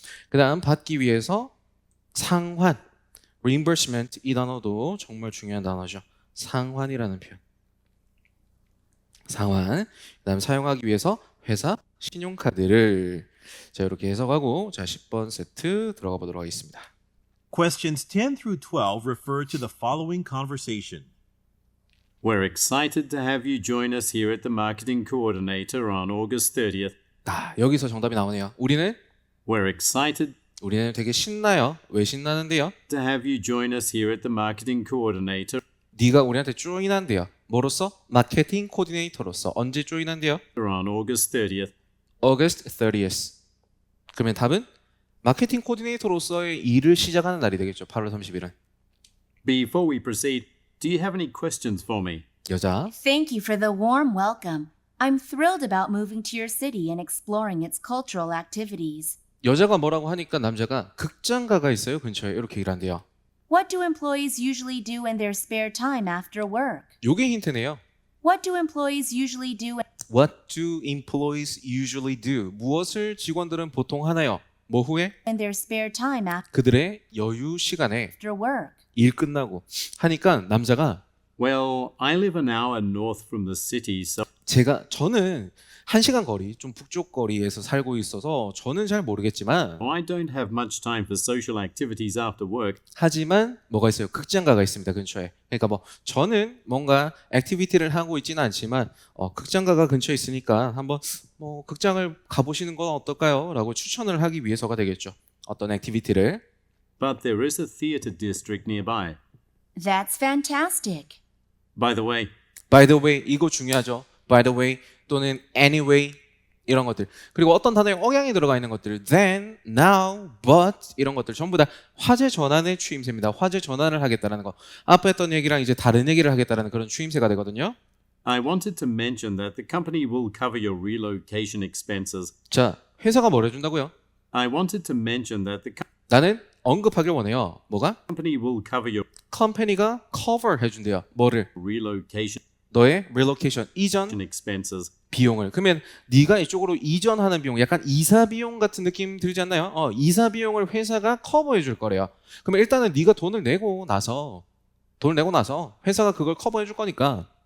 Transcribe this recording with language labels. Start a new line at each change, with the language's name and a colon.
Korean: 그 다음 받기 위해서 상환, reimbursement 이 단어도 정말 중요한 단어죠. 상환이라는 표현. 상환. 그 다음 사용하기 위해서 회사 신용카드를 자 이렇게 해석하고 자 10번 세트 들어가 보도록 하겠습니다.
English: Questions 10 through 12 refer to the following conversation. We're excited to have you join us here at the Marketing Coordinator on August 30th.
Korean: 여기서 정답이 나오네요. 우리는
English: We're
Korean: 되게 신나요. 왜 신나는데요?
English: to have you join us here at the Marketing Coordinator
Korean: 네가 우리한테 조인한대요. 뭐로서? 마케팅 코디네이터로서. 언제 조인한대요?
English: on August 30th. August 30th.
Korean: 그러면 답은 마케팅 코디네이터로서의 일을 시작하는 날이 되겠죠. 8월 30일은.
English: Before we proceed, do you have any questions for me?
Korean: 여자.
English: Thank you for the warm welcome. I'm thrilled about moving to your city and exploring its cultural activities.
Korean: 여자가 뭐라고 하니까 남자가 극장가가 있어요. 근처에. 이렇게 얘기를 한대요.
English: What do employees usually do in their spare time after work?
Korean: 요게 힌트네요.
English: What do employees usually do What do employees usually do?
Korean: 무엇을 직원들은 보통 하나요? 뭐 후에?
English: in their spare time
Korean: 그들의 여유 시간에
English: after work?
Korean: 일 끝나고 하니까 남자가
English: Well, I live an hour north from the city, so
Korean: 저는 1시간 거리, 좀 북쪽 거리에서 살고 있어서 저는 잘 모르겠지만
English: I don't have much time for social activities after work.
Korean: 하지만 뭐가 있어요? 극장가가 있습니다. 근처에. 그러니까 뭐 저는 뭔가 액티비티를 하고 있지는 않지만 극장가가 근처에 있으니까 한번 뭐 극장을 가보시는 건 어떨까요? 라고 추천을 하기 위해서가 되겠죠. 어떤 액티비티를.
English: But there is a theatre district nearby. That's fantastic. By the way, By the way,
Korean: 이거 중요하죠.
English: By the way
Korean: 또는 anyway 이런 것들. 그리고 어떤 단어에 억양이 들어가 있는 것들.
English: Then, now, but
Korean: 이런 것들 전부 다 화제 전환의 추임새입니다. 화제 전환을 하겠다는 거. 앞에 했던 얘기랑 이제 다른 얘기를 하겠다는 그런 추임새가 되거든요.
English: I wanted to mention that the company will cover your relocation expenses.
Korean: 자, 회사가 뭘 해준다고요?
English: I wanted to mention that the
Korean: 나는 언급하길 원해요. 뭐가?
English: company will cover your
Korean: 컴퍼니가 cover 해준대요. 뭐를?
English: relocation
Korean: 너의 relocation, 이전
English: expenses.
Korean: 비용을. 그러면 네가 이쪽으로 이전하는 비용, 약간 이사 비용 같은 느낌 들지 않나요? 이사 비용을 회사가 커버해 줄 거래요. 그러면 일단은 네가 돈을 내고 나서 회사가 그걸 커버해 줄 거니까